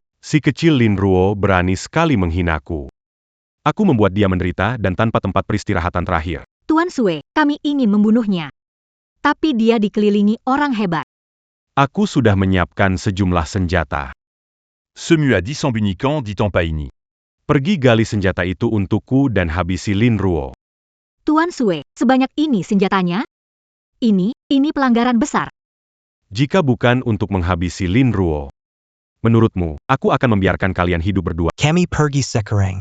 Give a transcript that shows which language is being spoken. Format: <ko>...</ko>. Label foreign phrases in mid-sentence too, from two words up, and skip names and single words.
<id>Si kecil Lin Ruo berani sekali menghinaku. Aku membuat dia menderita dan tanpa tempat peristirahatan terakhir. Tuan Sue, kami ingin membunuhnya. Tapi dia dikelilingi orang hebat. Aku sudah menyiapkan sejumlah senjata. Semua dit Sambunican dit en Paini. Pergi gali senjata itu untukku dan habisi Lin Ruo. Tuan Sue, sebanyak ini senjatanya? Ini pelanggaran besar. Jika bukan untuk menghabisi Lin Ruo, menurutmu, aku akan membiarkan kalian hidup berdua? Kami pergi sekarang.</id>